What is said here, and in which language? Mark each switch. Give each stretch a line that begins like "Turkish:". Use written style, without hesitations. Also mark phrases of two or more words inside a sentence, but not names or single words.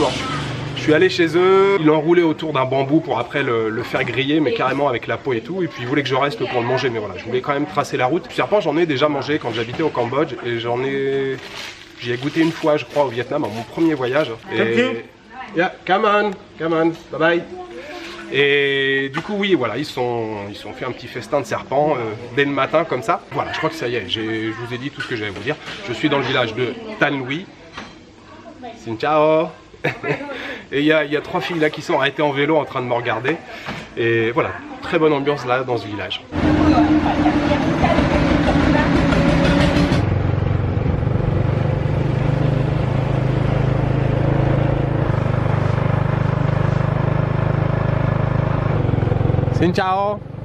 French: Alors, je suis allé chez eux, ils l'ont enroulé autour d'un bambou pour après le faire griller, mais carrément avec la peau et tout. Et puis ils voulaient que je reste pour le manger, mais voilà, je voulais quand même tracer la route. Le serpent, j'en ai déjà mangé quand j'habitais au Cambodge et j'y ai goûté une fois, je crois, au Vietnam, à mon premier voyage.
English: Et yeah, come on, bye bye.
French: Et du coup oui voilà, ils sont fait un petit festin de serpents dès le matin comme ça. Voilà, je crois que ça y est, je vous ai dit tout ce que j'allais vous dire. Je suis dans le village de Tan Luy.
Vietnamese: Xin ciao.
French: Et il y a 3 filles là qui sont arrêtées en vélo en train de me regarder. Et voilà, très bonne ambiance là dans ce village.
Vietnamese: Xin chào.